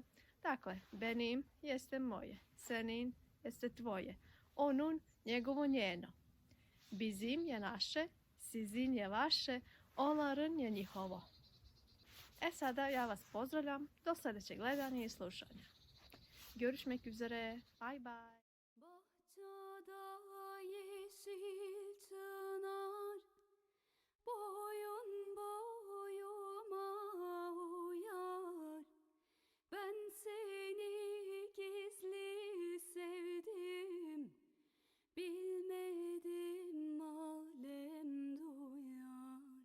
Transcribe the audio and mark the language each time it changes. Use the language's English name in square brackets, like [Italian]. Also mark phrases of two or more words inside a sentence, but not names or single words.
[Bosnian] Dakle, benim jeste moje, senin jeste tvoje, onun njegovo, njeno. Bizim je naše, sizin je vaše, onların je njihovo. Sada ja vas pozdravljam do sljedećeg gledanja i slušanja. [Turkish] Görüşmek üzere, [English] bye bye. [Turkish] Bahçada yeşil çınar, boyun boyuma uyar. Ben seni gizli sevdim, bilmedim alem duyar.